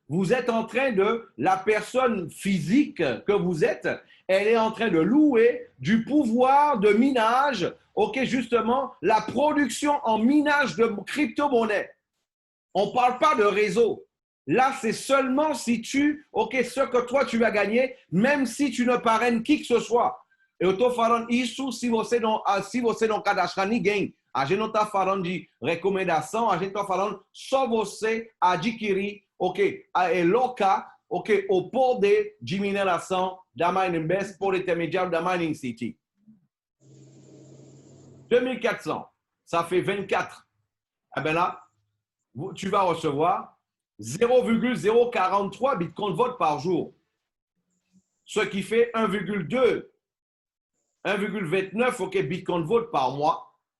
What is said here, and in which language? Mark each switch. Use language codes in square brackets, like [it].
[fr] Vous êtes en train la personne physique que vous êtes, elle est en train de louer du pouvoir de minage, ok, justement, la production en minage de crypto-monnaies. On ne parle pas de réseau. Là, c'est seulement si ce que toi, tu vas gagner, même si tu ne parraines qui que ce soit. [pt] Eu estou falando isso se você não cadastrar ninguém. A gente não está falando de recomendação, a gente está falando só você adquirir, ok, locar, ok, o poder de mineração da MiningBest por intermédiaire da Mining City. [fr] 2.400, ça fait 24. Eh bien là, tu vas recevoir 0,043 Bitcoin Volt par jour, ce qui fait 1,29 okay, Bitcoin Volt par mois.